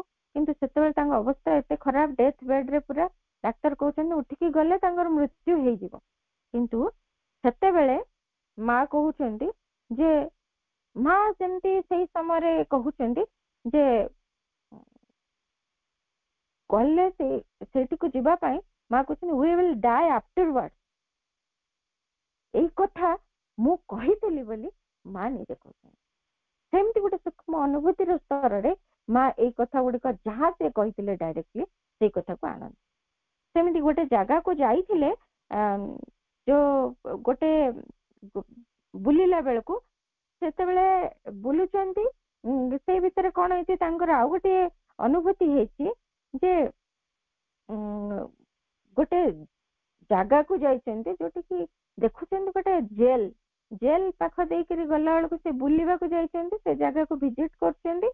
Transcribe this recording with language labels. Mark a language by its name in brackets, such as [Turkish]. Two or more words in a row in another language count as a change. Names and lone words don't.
[Odia] କିନ୍ତୁ ସେତେବେଳେ ତାଙ୍କ ଅବସ୍ଥା ଏତେ ଖରାପ, ଡେଥ୍ ବେଡରେ ପୁରା, ଡାକ୍ତର କହୁଛନ୍ତି ଉଠିକି ଗଲେ ତାଙ୍କର ମୃତ୍ୟୁ ହେଇଯିବ। କିନ୍ତୁ ସେତେବେଳେ ମା କହୁଛନ୍ତି ଯେ, ମା ଯେମିତି ସେଇ ସମୟରେ କହୁଛନ୍ତି ଯେ କହିଲେ ସେଇଠିକୁ ଯିବା ପାଇଁ, ମା କହୁଛନ୍ତି [English] we will die afterwards। [Odia] ଏଇ କଥା ମୁଁ କହିଥିଲି ବୋଲି ମା ନିଜେ କହୁଛନ୍ତି। ସେମିତି ଗୋଟେ ସୂକ୍ଷ୍ମ ଅନୁଭୂତିର ସ୍ତରରେ ମା ଏଇ କଥା ଗୁଡିକ ଯାହା ସେ କହିଥିଲେ ଡାଇରେକ୍ଟଲି ସେଇ କଥାକୁ ଆଣନ୍ତି। ସେମିତି ଗୋଟେ ଜାଗାକୁ ଯାଇଥିଲେ, ଯୋଉ ଗୋଟେ ବୁଲିଲା ବେଳକୁ ସେତେବେଳେ ବୁଲୁଛନ୍ତି, ସେଇ ଭିତରେ କଣ ହେଇଛି ତାଙ୍କର ଆଉ ଗୋଟେ ଅନୁଭୂତି ହେଇଛି ଯେ ଗୋଟେ ଜାଗାକୁ ଯାଇଛନ୍ତି ଯୋଉଠିକି ଦେଖୁଛନ୍ତି ଗୋଟେ ଜେଲ ପାଖ ଦେଇକିରି ଗଲା ବେଳକୁ ସେ ବୁଲିବାକୁ ଯାଇଛନ୍ତି, ସେ ଜାଗାକୁ ଭିଜିଟ କରୁଛନ୍ତି।